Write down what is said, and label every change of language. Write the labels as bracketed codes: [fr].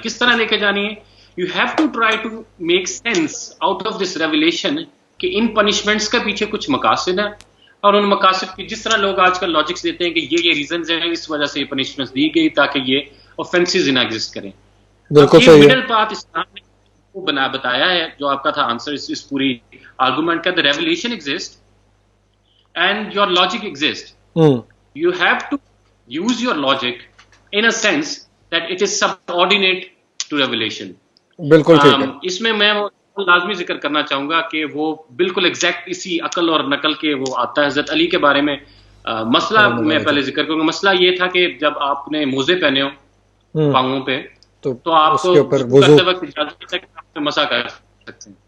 [ur] کس طرح لے کے جانی ہے؟ [en] you have to try to make sense out of this revelation [ur] کہ ان پنشمنٹس کے پیچھے کچھ مقاصد ہیں, اور ان مقاصد کی جس طرح لوگ آج کل لاجکس دیتے ہیں کہ یہ ریزنز ہیں, اس وجہ سے یہ پنشمنٹس دی گئی تاکہ یہ اوفینسز نہ ایگزسٹ کریں. بالکل صحیح ہے. مڈل پاتھ اسلام نے بتایا ہے, جو آپ کا تھا آنسر اس پوری آرگومنٹ کا, [en] the revelation exists and your logic exists. You have to use your logic in a sense that it is subordinate to revelation. [ur] بالکل ٹھیک ہے. اس میں لازمی ذکر کرنا چاہوں گا کہ وہ بالکل ایگزیکٹ اسی عقل اور نقل کے وہ آتا ہے. حضرت علی کے بارے میں مسئلہ میں پہلے ذکر کروں گا. مسئلہ یہ تھا کہ جب آپ نے موزے پہنے ہو پاؤں پہ تو آپ کو کرتے وقت مسا کر سکتے ہیں.